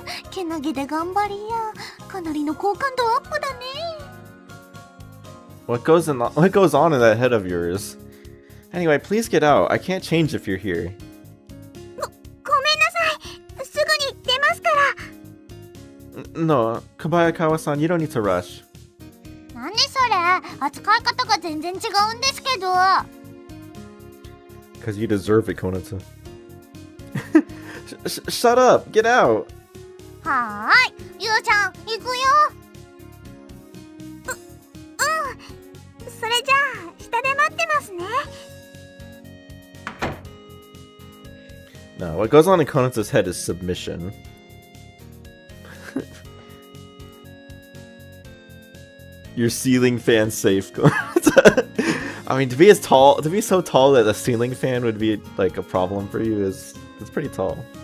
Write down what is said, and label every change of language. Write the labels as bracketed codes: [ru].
[ja] けなげで頑張りやかなりの好感度アップだね [en] What goes on in that head of yours? Anyway, please get out. I can't change if you're here. [ja] ごめんなさいすぐに出ますから [en] No, Kobayakawa-san, you don't need to rush. [ja] 何それ扱い方が全然違うんですけど [en] Because you deserve it, Konata. Shut up! Get out! [ja] はーいゆうちゃん行くよそれじゃあ下で待ってますね [en] No, what goes on in Konata's head is submission. your ceiling fan safe. I mean, to be so tall that a ceiling fan would be like a problem for you it's pretty tall.